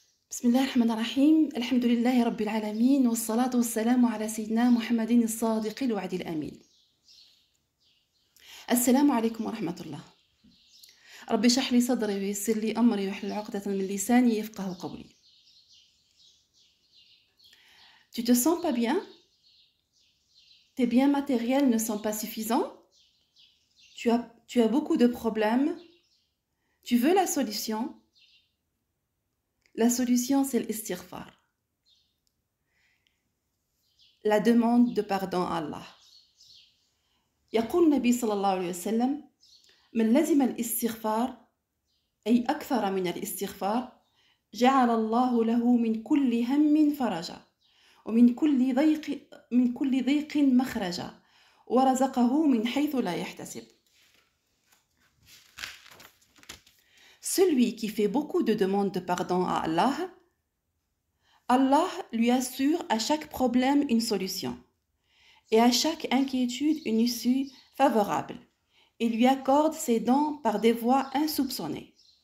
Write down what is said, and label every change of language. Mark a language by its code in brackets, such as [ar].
[ar] بسم الله الرحمن الرحيم الحمد لله رب العالمين والصلاة والسلام على سيدنا محمد الصادق الوعد الأمين. السلام عليكم ورحمة الله. ربي اشرح لي صدري ويسر لي أمري واحلل عقدة من لساني يفقه قولي. [fr] Tu te sens pas bien? Tes biens matériels ne sont pas suffisants? Tu as beaucoup de problèmes? Tu veux la solution? La solution, c'est l'istighfar. La demande de pardon à Allah. [ar] يقول النبي صلى الله عليه وسلم: من لزم الاستغفار أي أكثر من الاستغفار جعل الله له من كل هم فرجا ومن كل ضيق مخرجا ورزقه من حيث لا يحتسب. [fr] Celui qui fait beaucoup de demandes de pardon à Allah, Allah lui assure à chaque problème une solution et à chaque inquiétude une issue favorable et lui accorde ses dons par des voies insoupçonnées.